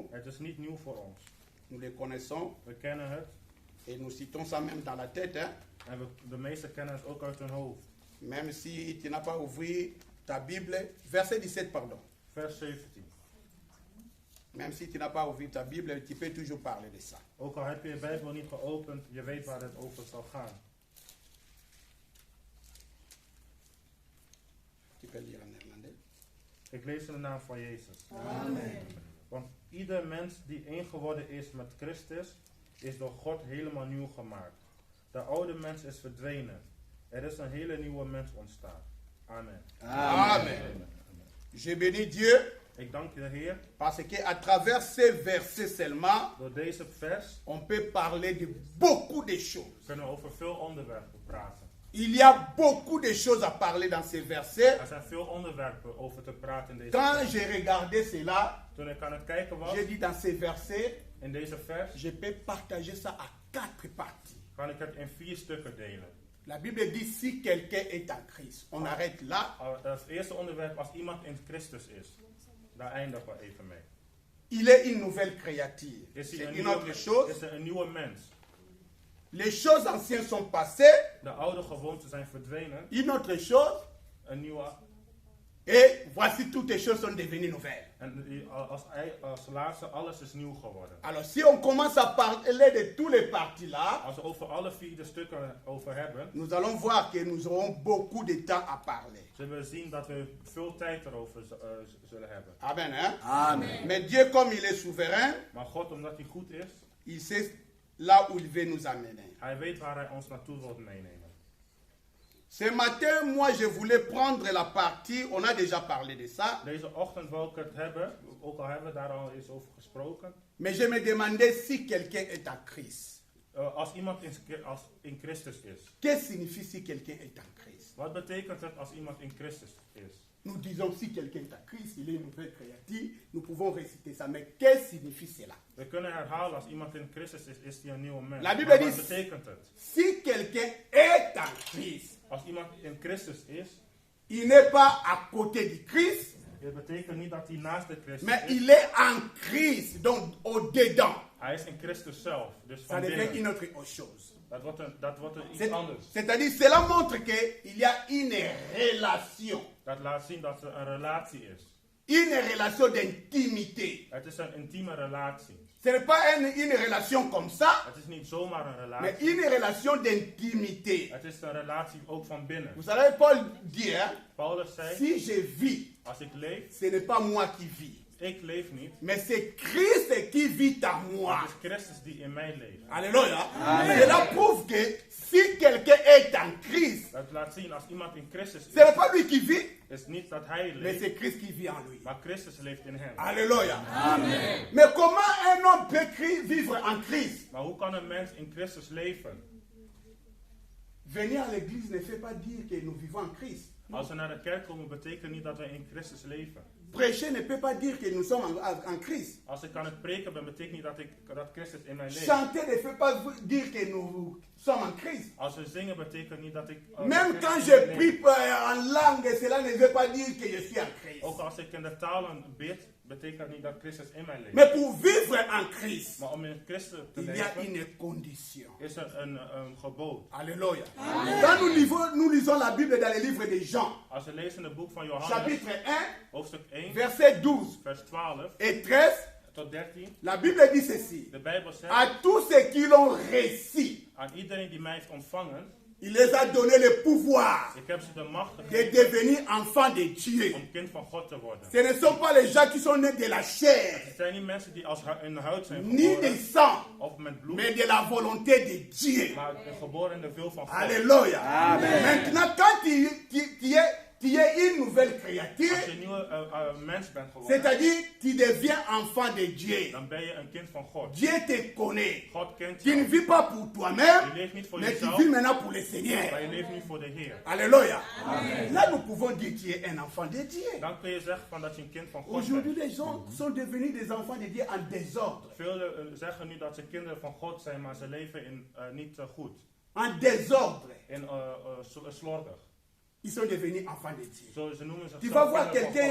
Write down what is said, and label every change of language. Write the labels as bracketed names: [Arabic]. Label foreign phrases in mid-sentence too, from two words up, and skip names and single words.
[Dutch] Het is niet nieuw voor ons. [French] Nous le connaissons. [Dutch] We kennen het. [French] Et nous citons ça même dans la tête. Hein? [Dutch] En de meeste kennen het ook uit hun hoofd. [French] Même si tu n'as pas ouvert ta Bible. Verset 17, pardon. [Dutch] Vers 17. [French] Même si tu n'as pas ouvert ta Bible, tu peux toujours parler de ça. [Dutch] Ook al heb je je Bijbel niet geopend, je weet waar het over zal gaan. [French] Tu peux lire en néerlandais. [Dutch] Ik lees in de naam van Jezus. Amen. Want ieder mens die één geworden is met Christus, is door God helemaal nieuw gemaakt. De oude mens is verdwenen. Er is een hele nieuwe mens ontstaan. Amen. [French] Amen. Je bénis Dieu [Dutch] Ik dank de Heer. [French] parce qu'à travers ces versets seulement, [Dutch] Door deze vers [French] on peut parler de beaucoup de choses. [Dutch] kunnen we over veel onderwerpen praten. [French] Il y a beaucoup de choses à parler dans ces versets. [Dutch] Er zijn veel onderwerpen over te praten in deze [French] Quand [Dutch] vers. [French] j'ai regardé cela, [Dutch] Toen ik aan het kijken was, [French] j'ai dit dans ces versets, [Dutch] in deze vers, [French] je peux partager ça à 4 parties. [Dutch] kan ik het in 4 stukken delen. [French] La Bible dit si quelqu'un est en Christ. On arrête là. [Dutch] Het eerste onderwerp, als iemand in Christus is. Daar eindigen we even mee. [French] Il est une nouvelle créature. [Dutch] Is [French] C'est [Dutch] hij [French] une autre [Dutch] is [French] chose. [Dutch] er een nieuwe mens. [French] Les choses anciennes sont passées. [Dutch] De oude gewoonten zijn verdwenen. [French] Une autre chose. [Dutch] Een nieuwe. [French] Et voici toutes les choses sont devenues nouvelles. [Dutch] En als laatste, alles is nieuw geworden. [French] Alors si on commence à parler de tous les parties là, [Dutch] Als we over alle 4 stukken over hebben, [French] nous allons voir que nous aurons beaucoup de temps à parler. [Dutch] zullen we zien dat we veel tijd erover zullen hebben. [French] Amen, hein? Amen. Mais Dieu, comme il est souverain, [Dutch] Maar God, omdat hij goed is, [French] il sait là où il veut nous amener. [Dutch] hij weet waar hij ons naartoe wilt meenemen. [French] Ce matin, moi, je voulais prendre la partie, on a déjà parlé de ça, [Dutch] Deze ochtend wil ik het hebben, ook al hebben we daar al eens over gesproken. [French] mais je me demandais si quelqu'un est en Christ. [Dutch] Als iemand in Christus is. [French] Qu'est-ce que signifie si quelqu'un est en Christ? [Dutch] Wat betekent het als iemand in Christus is? [French] Nous disons si quelqu'un est en Christ, il est une nouvelle créature, nous pouvons réciter ça, mais qu'est-ce que signifie cela? [Dutch] We kunnen herhalen, als iemand in Christus is hij een nieuwe mens. [French] La Bible [Dutch] Maar [French] dit- [Dutch] wat betekent het? [French] Si quelqu'un est en Christ, [Dutch] Als iemand in Christus is, [French] il n'est pas à côté du Christ, [Dutch] het betekent niet dat hij naast de Christus [French] mais [Dutch] is. [French] il est en Christ, donc au-dedans. [Dutch] Hij is in Christus zelf, dus [French] Ça [Dutch] van [French] devient [Dutch] binnen. [French] une autre chose. [Dutch] Dat wordt iets anders. [French] C'est-à-dire, cela montre qu'il y a une relation. [Dutch] Dat laat zien dat er een relatie is. [French] Une relation d'intimité. [Dutch] Het is een intieme relatie. [French] Ce n'est pas une relation comme ça, [Dutch] Het is niet zomaar een [French] mais [Dutch] relatie. [French] une relation d'intimité. [Dutch] Het is een relatie ook van binnen. [French] Vous savez, Paul dit, hein, [Dutch] Paulus zei, [French] si je vis, [Dutch] als ik leef, [French] ce n'est pas moi qui vis, [Dutch] ik leef niet. [French] mais c'est Christ qui vit en moi. [Dutch] Het is Christus die in mij leeft. [French] Alléluia. Cela prouve que si quelqu'un est en Christ, [Dutch] Dat laat zien, als iemand in Christus [French] ce n'est [Dutch] is, [French] pas lui qui vit, [Dutch] is niet dat hij [French] mais [Dutch] leeft, [French] c'est Christ qui vit en lui. [Dutch] maar Christus leeft in hem. [French] Alléluia. Mais comment un homme peut vivre en Christ? [Dutch] Maar hoe kan een mens in Christus leven? [French] Venir à l'église ne fait pas dire que nous vivons en Christ. [Dutch] Als we naar de kerk komen, betekent niet dat wij in Christus leven. [French] Prêcher ne peut pas dire que nous sommes en Christ. [Dutch] Als ik aan het preken ben, betekent niet dat Christus in mij leeft. [French] Chanter ne fait pas dire que nous sommes en Christ. [Dutch] Als we zingen, betekent niet dat ik... [French] Même [Dutch] Christus [French] quand [Dutch] in [French] je [Dutch] mij [French] prie [Dutch] leef. [French] en langue, cela ne veut pas dire que je suis en Christ. [Dutch] Ook als ik in de talen bid, betekent niet dat Christus in mij leeft. [French] Mais pour vivre en Christ, [Dutch] Maar om in Christus te [French] il y a [Dutch] leven, [French] une condition. [Dutch] is er een gebod. [French] Alléluia. Quand nous lisons la Bible dans le livre de Jean, [Dutch] Als we lezen in het boek van Johannes, [French] chapitre 1, [Dutch] hoofdstuk 1, [French] verset 12 [Dutch] vers 12 [French] et 13, [Dutch] tot 13, [French] la Bible dit ceci. [Dutch] de Bijbel zegt, [French] À tous ceux qui l'ont reçu, [Dutch] aan iedereen die mij heeft ontvangen, [French] il les a donné le pouvoir [Dutch] ik heb ze de macht [French] de [Dutch] gegeven [French] devenir enfants de Dieu. [Dutch] om kind van God te worden. [French] Ce ne sont pas les gens qui sont nés de la chair, [Dutch] Het zijn niet mensen die als in de huid zijn [French] ni de [Dutch] geboren, [French] sang, [Dutch] of met bloed, [French] mais de la volonté de Dieu. [Dutch] maar geboren in de wil van God. [French] Alléluia. Maintenant, quand tu es une nouvelle [Dutch] Als je [French] créature, [Dutch] een nieuwe mens bent geworden, [French] c'est-à-dire tu deviens enfant de Dieu. [Dutch] dan ben je een kind van God. [French] Dieu te connaît. [Dutch] God kent [French] Tu ne [Dutch] je. [French] vis pas pour toi-même, [Dutch] Je leeft niet voor [French] mais tu [Dutch] jezelf, [French] vis maintenant pour le [Dutch] maar [French] Seigneur. [Dutch] je leeft niet voor de Heer. [French] Alléluia. Là, nous pouvons dire que tu es un enfant de Dieu. [Dutch] Dan kun je zeggen van dat je een kind van God [French] Aujourd'hui, [Dutch] bent. [French] les gens sont devenus des enfants de Dieu en désordre. [Dutch] Velen zeggen nu dat ze kinderen van God zijn, maar ze leven niet goed. [French] En désordre. [Dutch] In slordig. [French] Ils sont devenus enfants de Dieu. [Dutch] Zo, ze noemen [French] Tu vas [Dutch] zichzelf [French] voir [Dutch] kinderen van